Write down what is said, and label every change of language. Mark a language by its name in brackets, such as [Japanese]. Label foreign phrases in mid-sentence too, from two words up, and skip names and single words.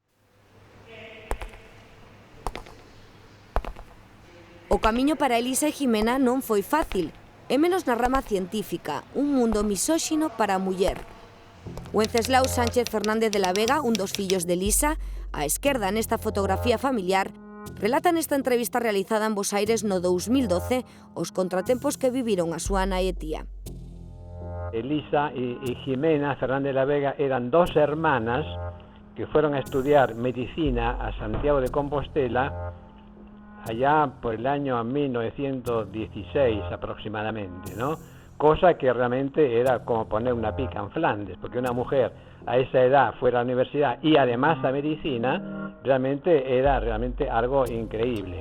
[Galician] O camiño para Elisa e Jimena non foi fácil, e menos na rama científica, un mundo misóxino para a muller. Wenceslau Sánchez Fernández de la Vega, un dos fillos de Elisa, á esquerda nesta fotografía familiar, relata nesta entrevista realizada en Bos Aires no 2012 os contratempos que viviron a súa nai e tía. [Spanish] Elisa y Jimena Fernández de la Vega eran dos hermanas que fueron a estudiar medicina a Santiago de Compostela allá por el año 1916 aproximadamente, ¿no? Cosa que realmente era como poner una pica en Flandes, porque una mujer a esa edad fuera a la universidad y además a medicina, realmente era algo increíble.